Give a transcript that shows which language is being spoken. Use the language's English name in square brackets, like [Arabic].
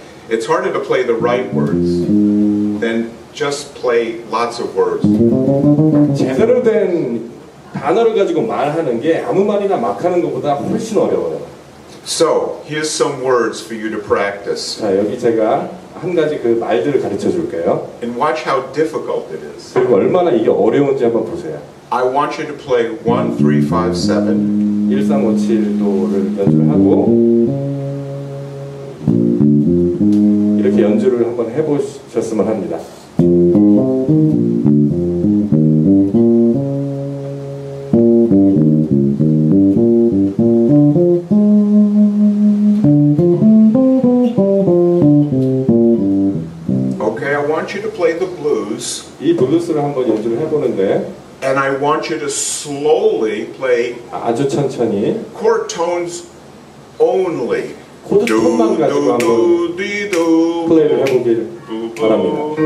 [English] It's harder to play the right words than just play lots of words. [Korean] 제대로 된 단어를 가지고 말하는 게 아무 말이나 막 하는 것보다 훨씬 어려워요. [English] So, here's some words for you to practice. [Korean] 자, 여기 제가 한 가지 그 말들을 가르쳐 줄게요. [English] And watch how difficult it is. [Korean] 그리고 얼마나 이게 어려운지 한번 보세요. [English] I want you to play 1, 3, 5, 7. [Korean] 1357도를 연주를 하고 이렇게 연주를 한번 해보셨으면 합니다. [English] Okay, I want you to play the blues. [Korean] 이 블루스를 한번 연주를 해보는데 [English] And I want you to slowly play [Korean] 아주 천천히 [English] chord tones only. [Korean] 코드 톤만 가지고 한번 플레이를 해보길 바랍니다.